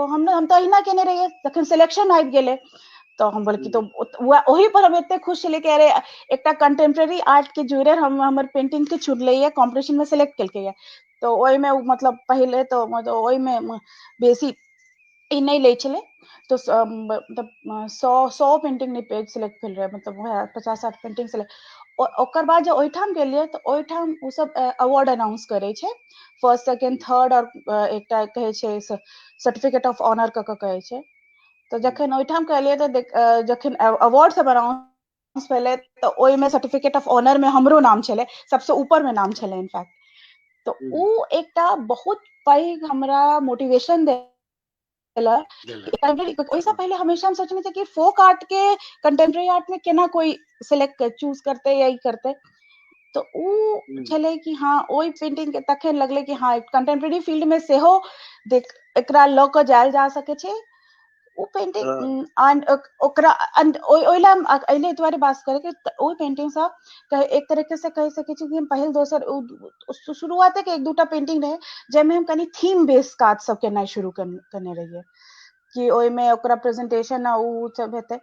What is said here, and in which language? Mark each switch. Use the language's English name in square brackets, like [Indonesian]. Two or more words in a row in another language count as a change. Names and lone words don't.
[Maithili] हम तो अहिना केने रहिए तखन सिलेक्शन आबि गेले तो हम बोले कि तो ओही पर हम एते खुश छलिए कि अरे एकटा [English] contemporary art [Maithili] के जूरर हमर पेंटिंग के चुनले ये कॉम्पिटिशन में सेलेक्ट केलके ये तो ओइ में मतलब पहले तो मतलब ओइ में बेसी ई नहीं ले छले तो मतलब 100 पेंटिंग नहीं पेज सिलेक्ट भेल रहे मतलब 50-60 [English] painting select [Maithili] ओकर बाद जब ओहिठाम गेलियै तऽ ओहिठाम ओ सब अवार्ड अनाउंस करे छै, [English] first second third, [Maithili] और एकटा कहै छै [English] certificate of honour [Maithili] कऽ कहै छै। तऽ जखन ओहिठाम कहलियै तऽ जखन अवार्ड सब अनाउंस भेलै तऽ ओहिमे [English] certificate of honour [Maithili] में हमरो नाम छलै, सबसे ऊपर में नाम छलै इनफैक्ट। तो उ एकटा बहुत पैघ हमरा मोटिवेशन देलक। ओहिसँ पहले हमेशा हम सोचने थे कि [English] folk art [Maithili] के [English] contemporary art [Maithili] में केना कोई [English] select choose [Maithili] करते या ई करते। तो उ छलै कि हाँ ओहि पेंटिंग के तखन लगलै कि हाँ [English] contemporary field [Maithili] में सेहो देख एकरा लऽ कऽ जायल जा सकै छै। ओ पेंटिंग ओकरा ओइला एहिले दुआरे बात करे कि ओहि पेंटिंग से एक तरीके से कह सकै छी कि हम पहिल दोसर शुरुआते के एक दूटा पेंटिंग रहे जाहिमे हम कनी [English] theme based [Maithili] काज सब केनाइ शुरू करने रहियै कि ओहिमे ओकरा प्रेजेंटेशन आ उ सब हेतै।